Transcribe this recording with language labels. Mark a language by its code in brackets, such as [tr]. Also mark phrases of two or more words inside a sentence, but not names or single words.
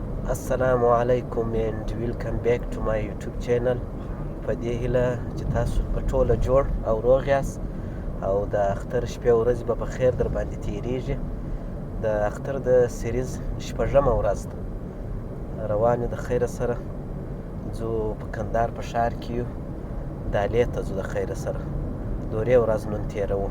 [ar] السلام عليكم [en] and welcome back to my YouTube channel. [ps] په دې هیله چې تاسو په ټوله جوړ او روغ یاست او د اختر شپې او ورځې به په خیر در باندې تېرېږي. د اختر د سیریز شپږمه ورځ ده، روان یو د خیره سره ځو په کندهار په ښار کې یو دالې ته ځو د خیره سره دورې ورځ نن تېروو.